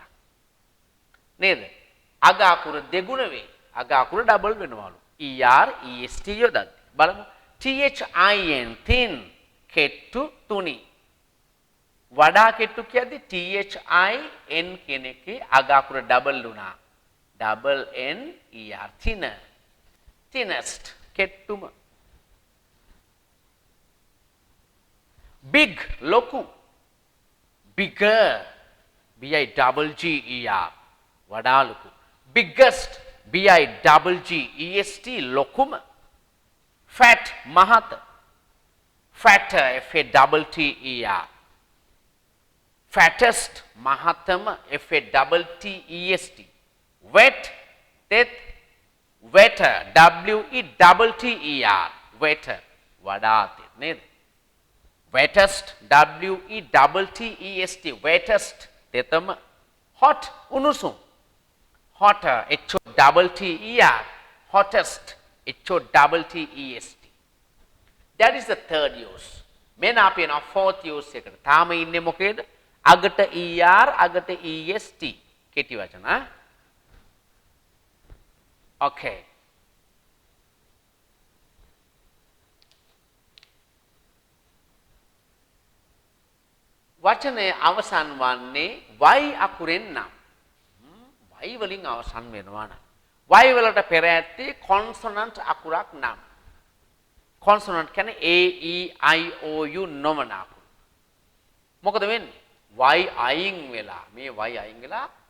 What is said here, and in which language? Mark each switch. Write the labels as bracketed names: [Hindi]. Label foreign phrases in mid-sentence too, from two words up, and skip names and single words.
[Sinhala] නේද? අග අකුර දෙගුණ වේ. අග අකුර ඩබල් වෙනවලු. [English] er est [Sinhala] යොදද්දී. බලමු. [English] thin thin [Sinhala] කෙට්ටු තුනි. වඩා කෙට්ටු කියද්දි THIN කියන එකේ අග අකුර ඩබල් වුණා. [English] double N E R thinner. thinnest කෙට්ටුම. big ලොකු. bigger B I double G E R [Sinhala] වඩා ලොකු. [English] biggest B I double G E S T ලොකුම. fat මහත. fatter F A double T E R fattest මහතම F A double T E S T wet තෙත් wetter W E double T E R wetter [Sinhala] වඩා තෙත් නේද [English] wettest W E double T E S T wettest තෙතම hot උණුසුම් hotter H O double T E R hottest H O double T E S T that is the third use [Sinhala] මෙන්න අපි යනවා [English] fourth use [Sinhala] එකට තාම ඉන්නේ මොකේද අගට ER අගට EST කෙටි වචන okay වචනේ අවසන් වන්නේ y අකුරෙන් නම් y වලින් අවසන් වෙනවා නම් y වලට පෙර ඇත්තේ consonant අකුරක් නම් consonant කියන්නේ A E I O U නොවන අකුරු මොකද වෙන්නේ y අයින් වෙලා මේ y අයින් වෙලා